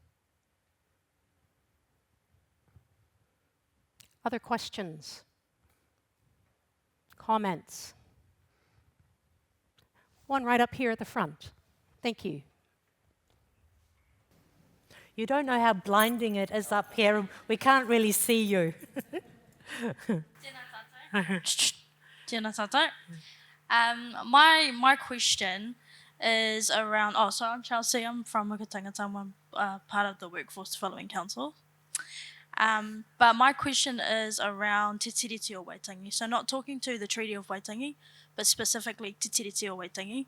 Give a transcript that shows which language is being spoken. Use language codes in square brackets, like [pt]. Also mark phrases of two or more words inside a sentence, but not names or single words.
[en] Other questions? Comments? One right up here at the front. Thank you. You don't know how blinding it is up here, and we can't really see you. [mi] Tēnā tātou. [en] My question is around, so I'm Chelsea, I'm from Mukatanga, I'm part of the Workforce Development Council. But my question is around Te Tiriti o Waitangi. So not talking to the Treaty of Waitangi, but specifically Te Tiriti o Waitangi.